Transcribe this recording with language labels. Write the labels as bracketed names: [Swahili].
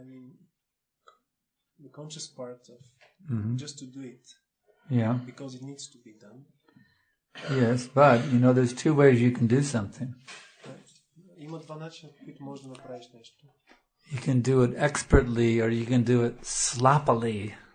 [English] I mean, the conscious part of just to do it. Yeah. Because it needs to be done. Yes, but there's two ways you can do something. [Bulgarian] Има два начина, по които можеш да направиш нещо. [English] You can do it expertly or you can do it sloppily.